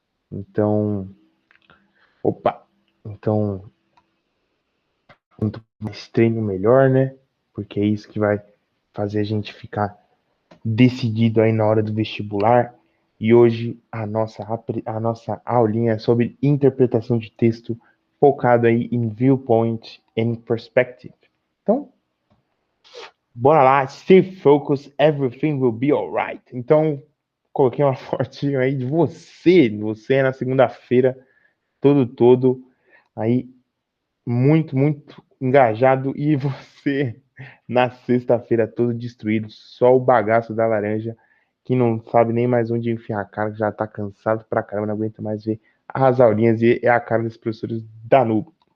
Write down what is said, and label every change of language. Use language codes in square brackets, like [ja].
[pt] Então, opa, então, quanto mais treino, melhor, né? Porque é isso que vai fazer a gente ficar decidido aí na hora do vestibular. E hoje a nossa aulinha é sobre interpretação de texto, focado aí em [en] viewpoint and perspective. [pt] Então, bora lá, [en] stay focused, everything will be alright. [pt] Então, coloquei uma fotinho aí de você na segunda-feira, todo aí muito engajado e você na sexta-feira todo destruído, só o bagaço da laranja que não sabe nem mais onde enfiar a cara, que já tá cansado pra caramba, não aguenta mais ver as aulinhas e é a cara dos professores da Nubo.